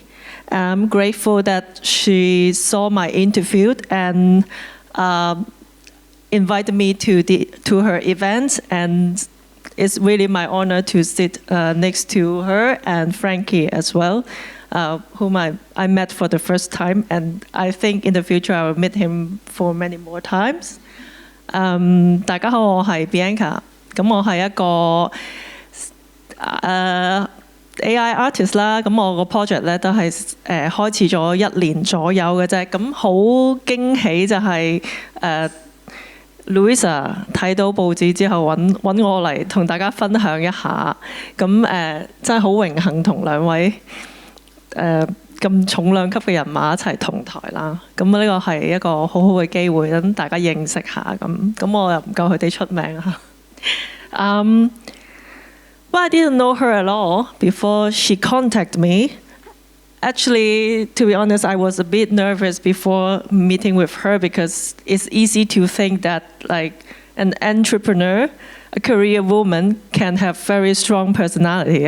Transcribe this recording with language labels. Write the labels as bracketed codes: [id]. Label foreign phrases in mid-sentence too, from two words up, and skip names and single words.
[en] I'm grateful that she saw my interview and invited me to her event, and it's really my honor to sit next to her and Frankie as well, whom I met for the first time, and I think in the future I will meet him for many more times. [yue] 大家好，我係 Bianca， 咁我係一個 [en] AI artist [yue] 啦，咁我個 project 咧都係開始咗1年左右嘅啫，咁好驚喜就係 Louisa 睇到報紙之後揾我嚟同大家分享一下，咁真係好榮幸同兩位咁重量級嘅人馬一齊同台啦，咁呢個係一個好好嘅機會，等大家認識下咁我又唔夠佢哋出名嚇。 [en] Well, I didn't know her at all before she contacted me. Actually, to be honest, I was a bit nervous before meeting with her because it's easy to think that like an entrepreneur, a career woman can have very strong personality.